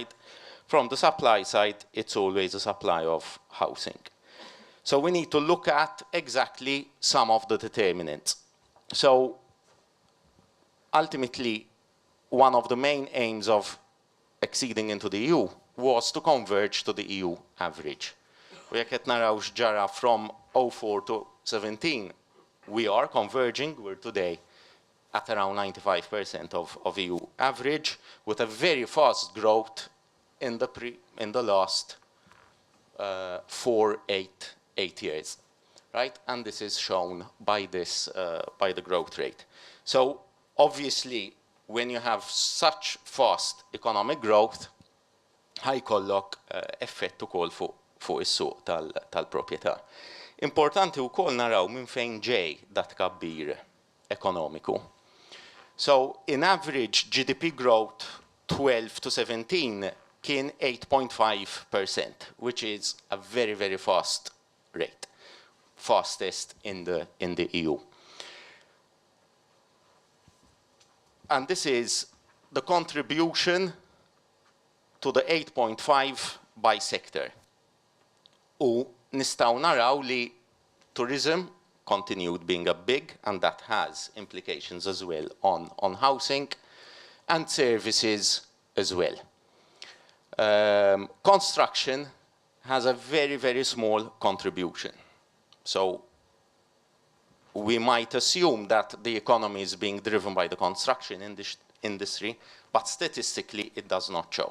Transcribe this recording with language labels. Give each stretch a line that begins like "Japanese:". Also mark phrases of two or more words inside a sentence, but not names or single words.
English: From the supply side, it's always a supply of housing. So we need to look at exactly some of the determinants. So ultimately, one of the main aims of acceding into the EU was to converge to the EU average.
Maltese: U jekk qed naraw x'ġara
English: from 2004 to 2017, we are converging. We're today at around 95% of EU average, with a very fast growth in the last 8 years, right? And this is shown by this by the growth rate. So obviously, when you have such fast economic growth,
Maltese: ħajkollok effett ukoll fuq is-suq tal-proprjetà. Importanti wkoll naraw minn fejn ġej dat tkabbir ekonomiku.
English: So, in average, GDP growth 12 to 17 kien 8.5%, which is a very, very fast rate, fastest in the EU. And this is the contribution to the 8.5 by sector.
Maltese: U nistgħu naraw li
English: tourism continued being a big, and that has implications as well on housing, and services as well. Construction has a very, very small contribution. So we might assume that the economy is being driven by the construction industry, but statistically it does not show.